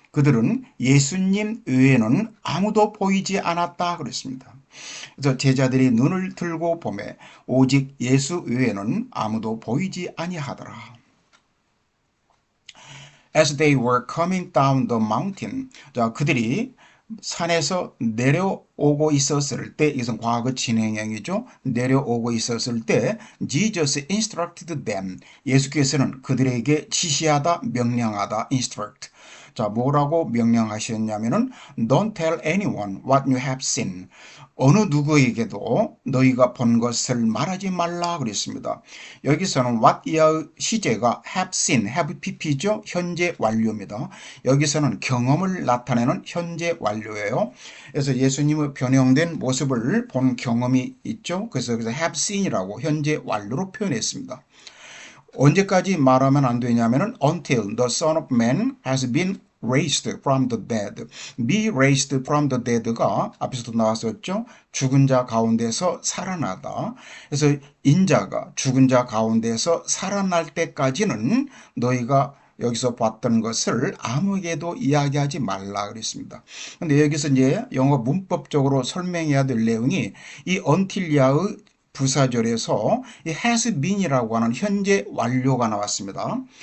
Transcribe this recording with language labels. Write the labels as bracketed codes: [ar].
[ko] 그들은 예수님 외에는 아무도 보이지 않았다 그랬습니다. 그래서 제자들이 눈을 들고 보매 오직 예수 외에는 아무도 보이지 아니하더라. [en] As they were coming down the mountain, [ko] 자, 그들이 산에서 내려오고 있었을 때, 이것은 과거 진행형이죠. 내려오고 있었을 때 [en] Jesus instructed them. [ko] 예수께서는 그들에게 지시하다, 명령하다, instruct. 자, 뭐라고 명령하셨냐면은 [en] Don't tell anyone what you have seen. [ko] 어느 누구에게도 너희가 본 것을 말하지 말라 그랬습니다. 여기서는 what 이하의 시제가 have seen, have pp죠. 현재 완료입니다. 여기서는 경험을 나타내는 현재 완료예요. 그래서 예수님의 변형된 모습을 본 경험이 있죠. 그래서 여기서 have seen이라고 현재 완료로 표현했습니다. 언제까지 말하면 안 되냐면은 [en] until the Son of Man has been raised from the dead. be raised from the dead [ko] 가 앞에서도 나왔었죠. 죽은 자 가운데서 살아나다. 그래서 인자가 죽은 자 가운데서 살아날 때까지는 너희가 여기서 봤던 것을 아무에게도 이야기하지 말라 그랬습니다. 근데 여기서 이제 영어 문법적으로 설명해야 될 내용이 이 until야의 부사절에서 이 has been이라고 하는 현재 완료가 나왔습니다.